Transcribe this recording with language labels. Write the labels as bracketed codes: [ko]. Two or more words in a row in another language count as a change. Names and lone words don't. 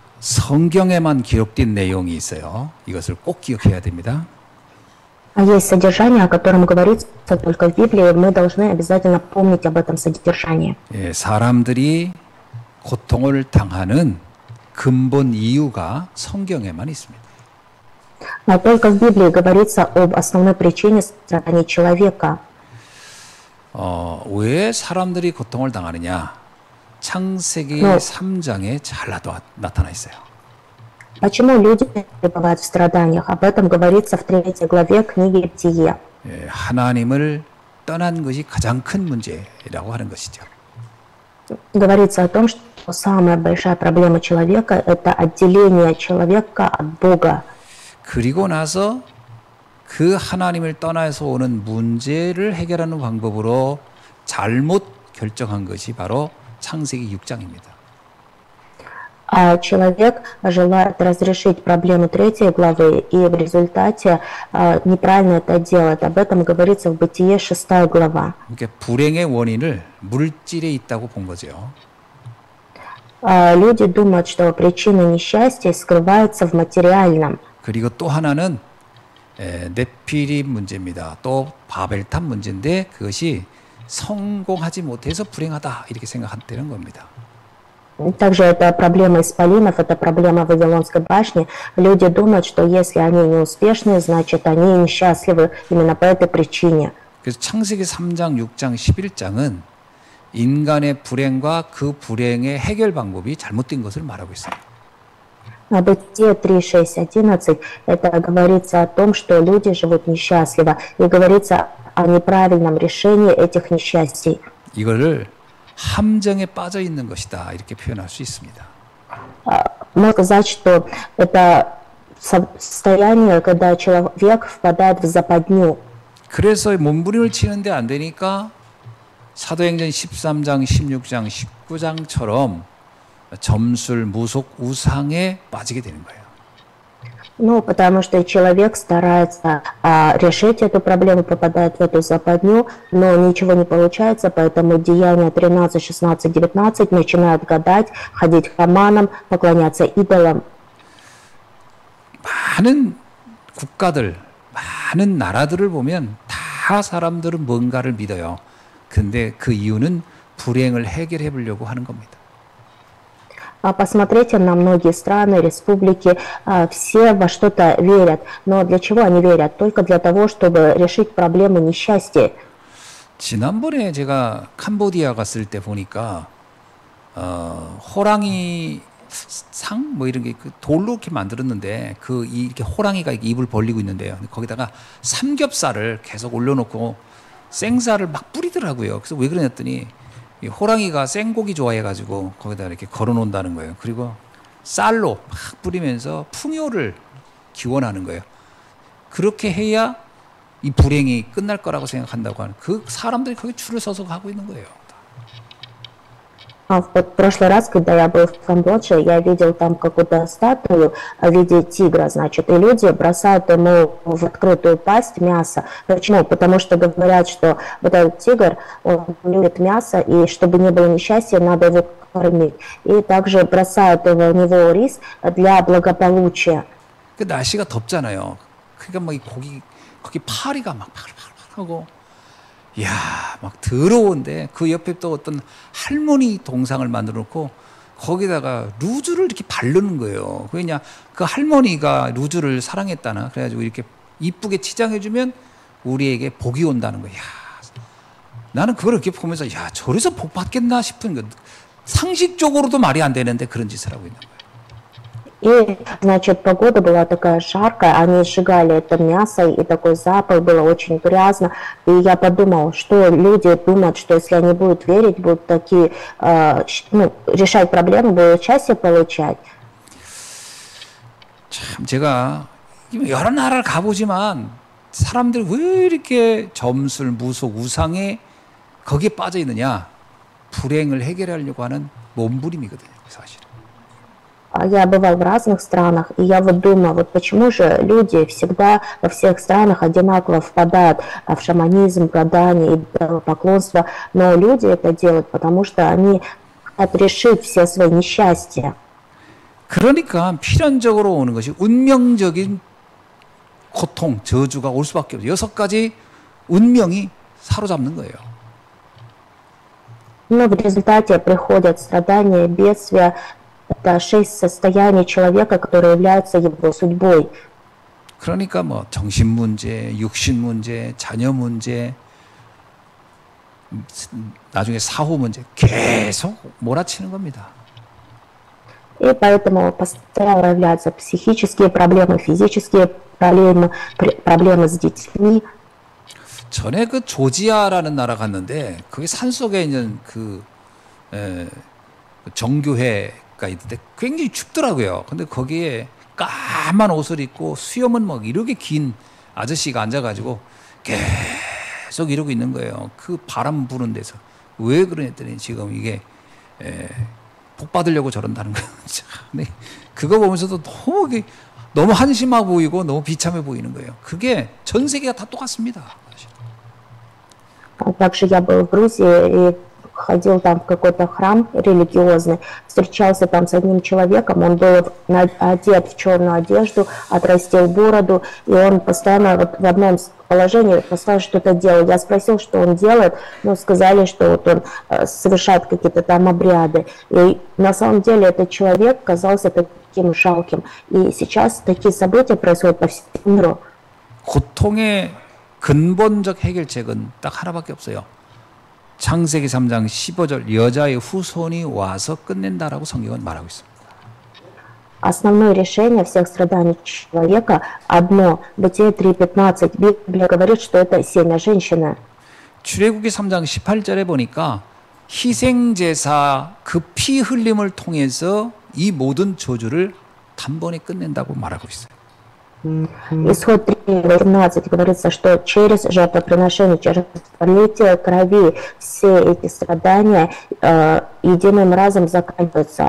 [ko] 성경에만 기록된 내용이 있어요. 이것을 꼭 기억해야 됩니다. [ru] А есть содержание, о котором говорится только в Библии, мы должны обязательно помнить об этом содержании. [ko] 예, 사람들이 고통을 당하는 근본 이유가 성경에만 있습니다. [ru] Но только в Библии говорится об основной причине страданий человека. [ko] 왜 사람들이 고통을 당하느냐? 창세기 3장에 잘 나타나 있어요. [ru] Почему люди пребывают в страданиях? Об этом говорится в 3 главе книги Бытие. [ko] 예, 하나님을 떠난 것이 가장 큰 문제라고 하는 것이죠. [ru] Говорится о том, что самая большая проблема человека – это отделение человека от Бога. [ko] 그리고 나서 그 하나님을 떠나서 오는 문제를 해결하는 방법으로 잘못 결정한 것이 바로 창세기 6장입니다. [ru] А человек желает разрешить проблему 3 главы, и в результате неправильно это делает. Об этом говорится в Бытие 6 глава. [ko] 그러니까 불행의 원인을 물질에 있다고 본 거죠. [ru] Люди думают, что причина несчастья скрывается в материальном. [ko] 그리고 또 하나는 네피림 문제입니다. 또 바벨탑 문제인데 그것이 성공하지 못해서 불행하다 이렇게 생각한다는 겁니다. [ru] Также это проблема исполинов, это проблема Вавилонской башни. Люди думают, что если они неуспешны, значит они несчастливы именно по этой причине. [ko] 그래서 창세기 3장, 6장, 11장은 인간의 불행과 그 불행의 해결 방법이 잘못된 것을 말하고 있습니다. [ru] Бытие 3, 6, 11 это говорится о том, что люди живут несчастливо, и говорится о неправильном решении этих несчастий. [ko] 이거를 함정에 빠져 있는 것이다 이렇게 표현할 수 있습니다. [ru] Можно сказать, что это состояние, когда человек впадает в западню. [ko] 그래서 몸부림을 치는데 안 되니까 사도행전 13장, 16장, 19장처럼 점술, 무속, 우상에 빠지게 되는 거예요. [ru] Ну, потому что человек старается решить эту проблему, попадает в эту западню, но ничего не получается, поэтому Деяния 13, 16, 19 начинают гадать, ходить к шаманам, поклоняться идолам. [ko] 많은 국가들, 많은 나라들을 보면 다 사람들은 뭔가를 믿어요. 근데 그 이유는 불행을 해결해 보려고 하는 겁니다. [ru] Посмотрите на многие страны, республики, все во что-то верят. Но для чего они верят? Только для того, чтобы решить проблему несчастья. [ko] 지난번에 제가 캄보디아 갔을 때 보니까 호랑이 상 뭐 이런 게 그 돌로 이렇게 만들었는데 그 이렇게 호랑이가 입을 벌리고 있는데요. 거기다가 삼겹살을 계속 올려놓고 생살을 막 뿌리더라고요. 그래서 왜 그러냐더니 이 호랑이가 생고기 좋아해가지고 거기다 이렇게 걸어놓는다는 거예요. 그리고 쌀로 막 뿌리면서 풍요를 기원하는 거예요. 그렇게 해야 이 불행이 끝날 거라고 생각한다고 하는 그 사람들이 거기 줄을 서서 가고 있는 거예요. [ru] В прошлый раз, когда я был в Камбодже, я видел там какую-то статую в виде тигра, значит, и люди бросают ему в открытую пасть мясо. Почему? Потому что говорят, что вот этот тигр, он любит мясо, и чтобы не было несчастья, надо его кормить. И также бросают в него рис для благополучия. [ko] 그 날씨가 덥잖아요. 그러니까 막 이 거기 파리가 막 파글파글하고 이야, 막 더러운데 그 옆에 또 어떤 할머니 동상을 만들어 놓고 거기다가 루즈를 이렇게 바르는 거예요. 왜냐, 그 할머니가 루즈를 사랑했다나 그래가지고 이렇게 이쁘게 치장해주면 우리에게 복이 온다는 거야. 나는 그걸 이렇게 보면서 야, 저래서 복 받겠나 싶은 거. 상식적으로도 말이 안 되는데 그런 짓을 하고 있는 거예요. [ru] И, значит, погода была такая жаркая, они сжигали это мясо, и такой запах, было очень грязно. И я подумал, что люди думают, что если они будут верить, будут такие, решать проблемы, будут счастье получать. [ko] 참 제가 여러 나라를 가보지만 사람들이 왜 이렇게 점술, 무속, 우상에 거기에 빠져 있느냐? 불행을 해결하려고 하는 몸부림이거든요, 사실은. [ru] Я бывал в разных странах, и я вот думаю, вот почему же люди всегда во всех странах одинаково впадают в шаманизм, гадание, идолопоклонство, но люди это делают, потому что они хотят решить все свои несчастья. [ko] 그러니까 필연적으로 오는 것이 운명적인 고통, 저주가 올 수밖에 없어요. 6가지 운명이 사로잡는 거예요. [ru] Но в результате приходят страдания, бедствия. Это 6 состояний человека, которые являются его судьбой. [ko] 그러니까 뭐 정신 문제, 육신 문제, 자녀 문제, 나중에 사후 문제 계속 몰아치는 겁니다. [ru] И поэтому постоянно появляются психические проблемы, физические проблемы, проблемы с детьми. [ko] 전에 그 조지아라는 나라 갔는데 거기 산 속에 있는 그 정교회가 있는데 굉장히 춥더라고요. 근데 거기에 까만 옷을 입고 수염은 막 이렇게 긴 아저씨가 앉아가지고 계속 이러고 있는 거예요. 그 바람 부는 데서. 왜 그러랬더니 지금 이게 복 받으려고 저런다는 거예요. 근데 그거 보면서도 너무 한심해 보이고 너무 비참해 보이는 거예요. 그게 전 세계가 다 똑같습니다. [ru] Также я был в Грузии и ходил там в какой-то храм религиозный, встречался там с одним человеком, он был одет в черную одежду, отрастил бороду, и он постоянно вот в одном положении постоянно что-то делал. Я спросил, что он делает, но сказали, что вот он совершает какие-то там обряды. И на самом деле этот человек казался таким жалким. И сейчас такие события происходят по всему миру. [ko] 고통의 근본적 해결책은 딱 하나밖에 없어요. 창세기 3장 15절 여자의 후손이 와서 끝낸다라고 성경은 말하고 있습니다. [ru] Основное решение всех страданий человека одно. Бытие 3:15. Библия говорит, что это семя женщины. [ko] 출애굽기 3장 18절에 보니까 희생제사 그 피 흘림을 통해서 이 모든 저주를 단번에 끝낸다고 말하고 있어요. [ru] Исход 3:18 говорится, что через жертвоприношение, через пролитие крови все эти страдания единым разом заканчиваются.